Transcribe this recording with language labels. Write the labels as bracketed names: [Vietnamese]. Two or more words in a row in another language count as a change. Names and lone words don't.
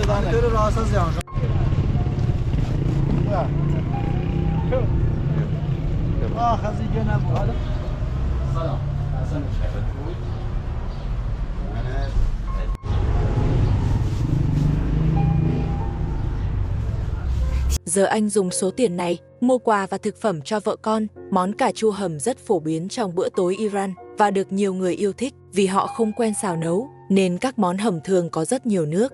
[Turkish] Tır rahatsız yani. Ah, hazine bu. Salam. Hasan [Vietnamese] Giờ anh dùng số tiền này mua quà và thực phẩm cho vợ con. Món cà chua hầm rất phổ biến trong bữa tối Iran và được nhiều người yêu thích vì họ không quen xào nấu, nên các món hầm thường có rất nhiều nước.